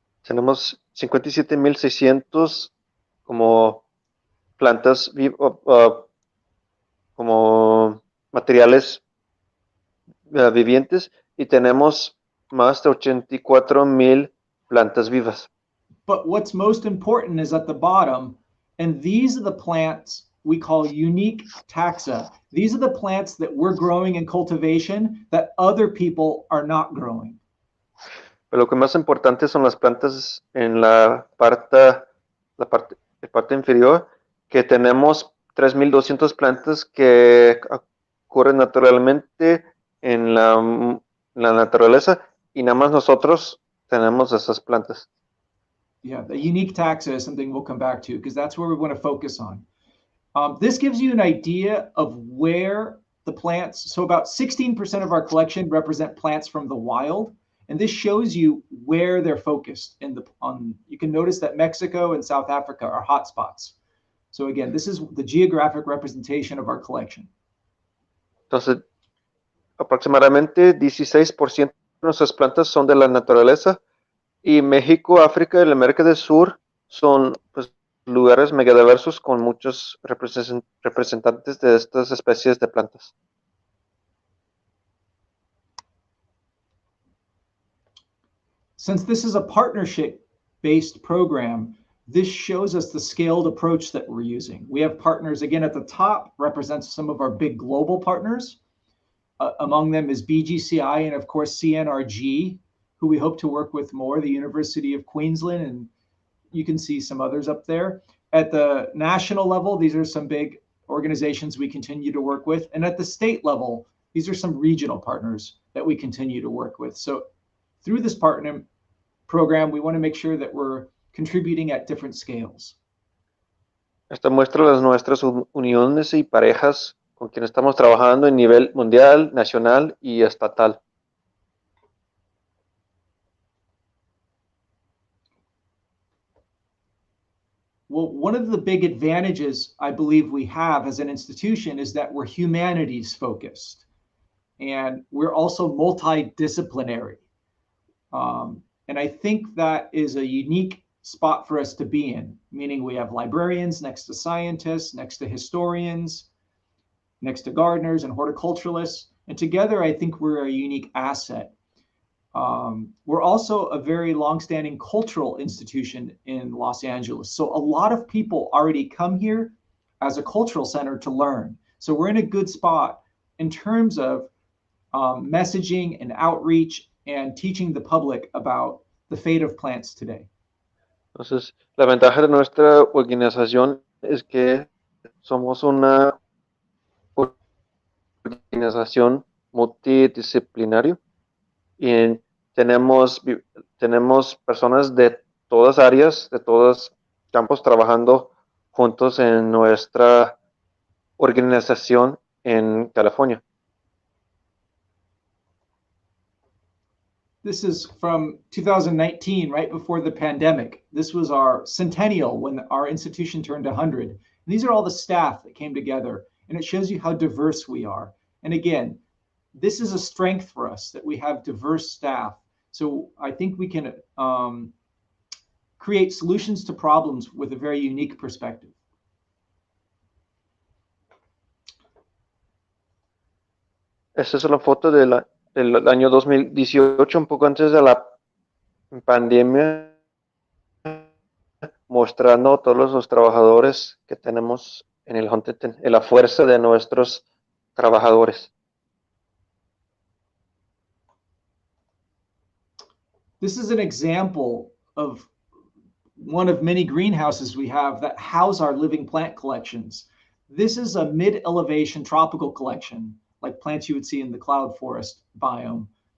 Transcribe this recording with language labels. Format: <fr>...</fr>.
<es>Tenemos 57,600 como plantas como materiales vivientes, y tenemos más de 84,000 plantas vivas.</es> <en>But what's most important is at the bottom, and these are the plants we call unique taxa. These are the plants that we're growing in cultivation that other people are not growing.</en> <es>Pero lo que más importante son las plantas en la parte inferior, que tenemos 3,200 plantas que ocurren naturalmente en la naturaleza y nada más nosotros tenemos esas plantas.</es> <en>Yeah, the unique taxa is something we'll come back to because that's where we want to focus on. This gives you an idea of where the plants, so about 16% of our collection represent plants from the wild, and this shows you where they're focused. You can notice that Mexico and South Africa are hotspots. So again, this is the geographic representation of our collection.</en> <es>Entonces, aproximadamente 16% de nuestras plantas son de la naturaleza y México, África y la América del Sur son pues, lugares megadiversos con muchos representantes de estas especies de plantas.</es> <en>Since this is a partnership-based program, this shows us the scaled approach that we're using. We have partners, again, at the top represents some of our big global partners. Among them is BGCI and, of course, CNRG, who we hope to work with more, the University of Queensland, and you can see some others up there. At the national level, these are some big organizations we continue to work with. And at the state level, these are some regional partners that we continue to work with. So through this partner program, we want to make sure that we're contributing at different scales.</en> <es>Esta muestra las nuestras uniones y parejas con quienes estamos trabajando en nivel mundial, nacional y estatal.</es> <en>Well, one of the big advantages I believe we have as an institution is that we're humanities focused, and we're also multidisciplinary. And I think that is a unique spot for us to be in, meaning we have librarians next to scientists, next to historians, next to gardeners and horticulturalists. And together, I think we're a unique asset. We're also a very longstanding cultural institution in Los Angeles. So a lot of people already come here as a cultural center to learn. So we're in a good spot in terms of messaging and outreach and teaching the public about the fate of plants today.</en> <es>Entonces, la ventaja de nuestra organización es que somos una organización multidisciplinaria y tenemos personas de todas áreas, de todos campos trabajando juntos en nuestra organización en California.</es> <en>This is from 2019, right before the pandemic. This was our centennial when our institution turned 100. And these are all the staff that came together, and it shows you how diverse we are. And again, this is a strength for us that we have diverse staff. So I think we can create solutions to problems with a very unique perspective.</en> <es>Esta es una foto del año 2018, un poco antes de la pandemia, mostrando a todos los trabajadores que tenemos en el Huntington, la fuerza de nuestros trabajadores.</es> <en>This is an example of one of many greenhouses we have that house our living plant collections. This is a mid-elevation tropical collection, like plants you would see in the cloud forest biome.</en>